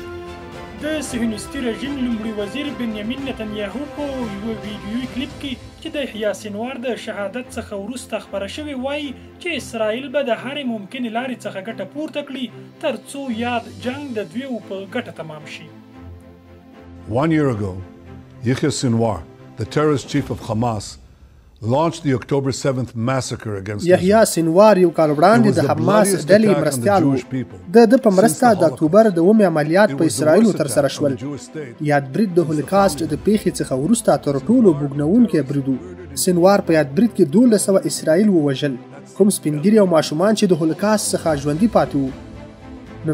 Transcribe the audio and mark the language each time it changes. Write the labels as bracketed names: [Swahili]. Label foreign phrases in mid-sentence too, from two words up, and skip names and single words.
[Pashto] د صهیونیستي رژیم لومړي وزیر بنیامین نتنیاهو په یوه ویډیویي کلیپ کې چې د یحیی سنوار د شهادت څخه وروسته خپره شوې وایي چې اسرائیل به د هرې ممکنې لارې څخه ګټه پورته کړي تر څو یاد جنگ د دویو په ګټه تمام شي. [English] 1 year ago, Yahya Sinwar, the terrorist chief of Hamas, launched the October 7th massacre against Israel. [Pashto] یحیی سنوار یو کال وړاندې د حماس ډلې مرستیال و. د په مرسته د اکتوبر د 9 عملیات په اسرائیلو ترسره شول. یاد برید د هولوکاست د پیښې څخه وروسته تر ټولو بوږنوونکی برید و. سنوار په یاد برید کې 1200 اسرائیل ووژل، کوم سپینګیري او ماشومان چې د هولوکاست څخه ژوندي پاتې وو.